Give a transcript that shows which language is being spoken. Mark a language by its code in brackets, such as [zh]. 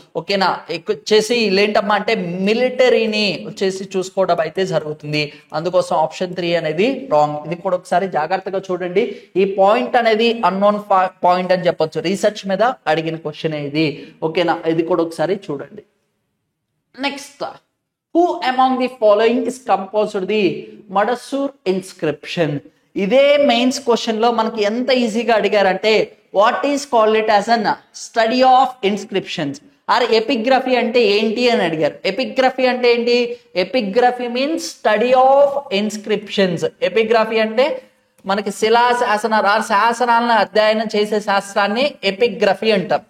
[te] ఓకేనా, వచ్చేసి వీళ్ళేంటమ్మా అంటే మిలిటరీని వచ్చేసి చూసుకోవడం అయితే జరుగుతుంది. అందుకోసం ఆప్షన్ 3 అనేది రాంగ్. ఇది కూడా ఒకసారి జాగ్రత్తగా చూడండి. ఈ పాయింట్ అనేది అన్నోన్ పాయింట్ అని చెప్పొచ్చు, రీసెర్చ్ మీద అడిగిన క్వశ్చన్ ఇది. ఓకేనా, ఇది కూడా ఒకసారి చూడండి. [en] Next, who among the following is composed the Madasur inscription? [te] ఇదే మెయిన్స్ క్వశ్చన్ లో మనకి ఎంత ఈజీగా అడిగారంటే [en] what is called it as an study of inscriptions or epigraphy [te] అంటే ఏంటి అని అడిగారు. ఎపిగ్రఫీ అంటే ఏంటి? [en] Epigraphy means study of inscriptions. [te] Epigraphy అంటే మనకి శిలా శాసనాలను అధ్యయనం చేసే శాస్త్రాన్ని ఎపిగ్రఫీ అంటాం.